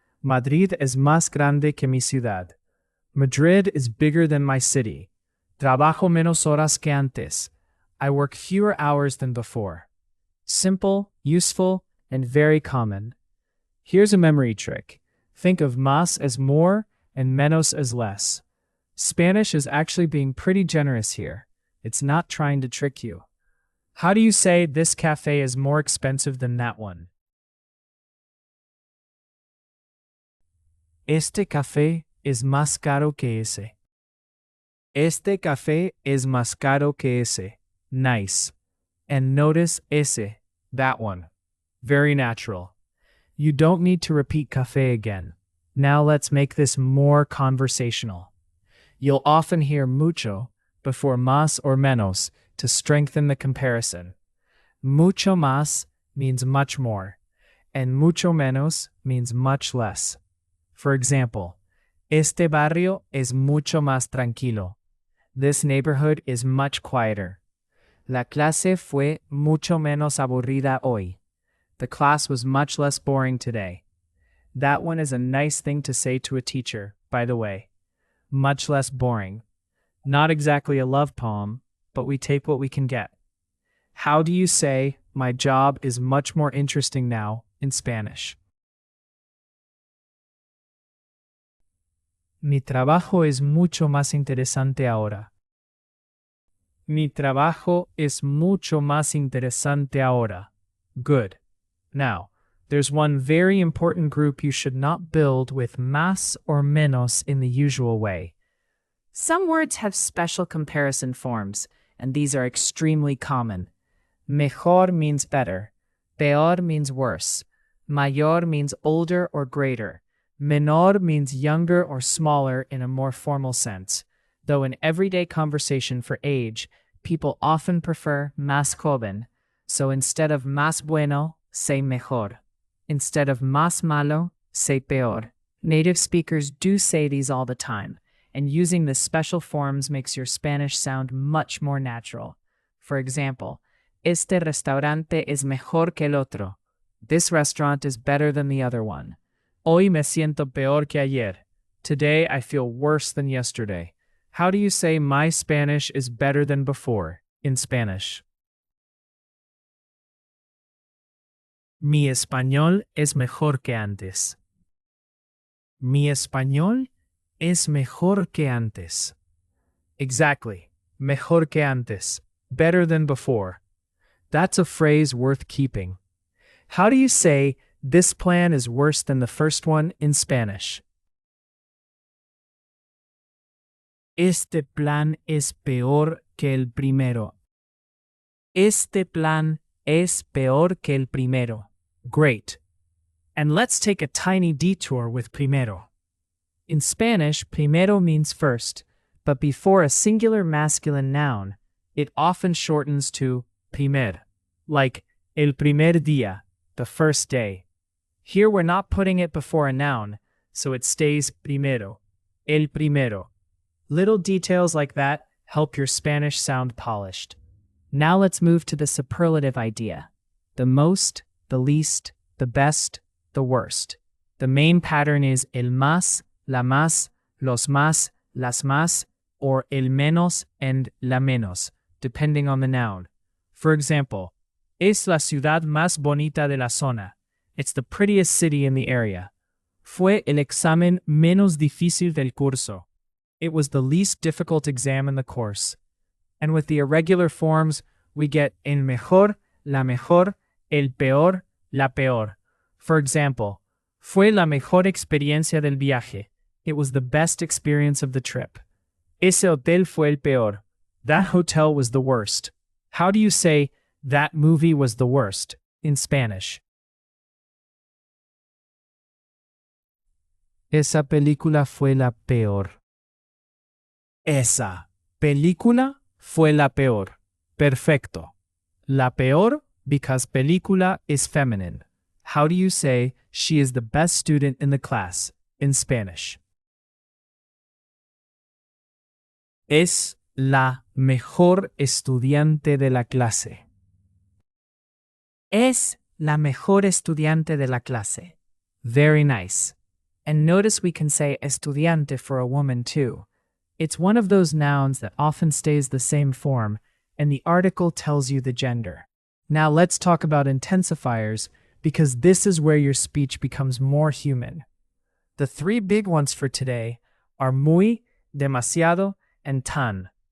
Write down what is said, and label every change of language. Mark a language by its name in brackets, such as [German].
[Spanish] Madrid es más grande que mi ciudad. [English] Madrid is bigger than my city. [Spanish] Trabajo menos horas que antes. [English] I work fewer hours than before. Simple, useful, and very common. Here's a memory trick. Think of más as more and menos as less. Spanish is actually being pretty generous here. It's not trying to trick you. How do you say this cafe is more expensive than that one? [Spanish] Este café es más caro que ese. Este café es más caro que ese. [English] Nice. And notice ese, that one. Very natural. You don't need to repeat café again. Now let's make this more conversational. You'll often hear mucho before más or menos to strengthen the comparison. Mucho más means much more, and mucho menos means much less. For example, [Spanish] este barrio es mucho más tranquilo. [English] This neighborhood is much quieter. [Spanish] La clase fue mucho menos aburrida hoy. [English] The class was much less boring today. That one is a nice thing to say to a teacher, by the way. Much less boring. Not exactly a love poem, but we take what we can get. How do you say, my job is much more interesting now, in Spanish? [Spanish] Mi trabajo es mucho más interesante ahora. Mi trabajo es mucho más interesante ahora. [English] Good. Now, there's one very important group you should not build with más or menos in the usual way. Some words have special comparison forms, and these are extremely common. Mejor means better. Peor means worse. Mayor means older or greater. Menor means younger or smaller in a more formal sense, though in everyday conversation for age, people often prefer más joven, so instead of más bueno, say mejor. Instead of más malo, say peor. Native speakers do say these all the time, and using the special forms makes your Spanish sound much more natural. For example, [Spanish] este restaurante es mejor que el otro. [English] This restaurant is better than the other one. [Spanish] Hoy me siento peor que ayer. [English] Today I feel worse than yesterday. How do you say my Spanish is better than before in Spanish? [Spanish] Mi español es mejor que antes. Mi español es mejor que antes. [English] Exactly. [Spanish] Mejor que antes. [English] Better than before. That's a phrase worth keeping. How do you say, this plan is worse than the first one in Spanish? [Spanish] Este plan es peor que el primero. Este plan es peor que el primero. [English] Great. And let's take a tiny detour with primero. In Spanish, primero means first, but before a singular masculine noun, it often shortens to primer, like [Spanish] el primer día, [English] the first day. Here we're not putting it before a noun, so it stays primero, el primero. Little details like that help your Spanish sound polished. Now let's move to the superlative idea. The most, the least, the best, the worst. The main pattern is el más, la más, los más, las más, or el menos and la menos, depending on the noun. For example, [Spanish] es la ciudad más bonita de la zona. [English] It's the prettiest city in the area. [Spanish] Fue el examen menos difícil del curso. [English] It was the least difficult exam in the course. And with the irregular forms, we get el mejor, la mejor, el peor, la peor. For example, [Spanish] fue la mejor experiencia del viaje. [English] It was the best experience of the trip. [Spanish] Ese hotel fue el peor. [English] That hotel was the worst. How do you say that movie was the worst in Spanish? [Spanish] Esa película fue la peor. Esa película fue la peor. Perfecto. La peor [English] because [Spanish] película [English] is feminine. How do you say she is the best student in the class in Spanish? [Spanish] Es la mejor estudiante de la clase. Es la mejor estudiante de la clase. [English] Very nice. And notice we can say estudiante for a woman too. It's one of those nouns that often stays the same form, and the article tells you the gender. Now let's talk about intensifiers, because this is where your speech becomes more human. The three big ones for today are muy, demasiado, and tan.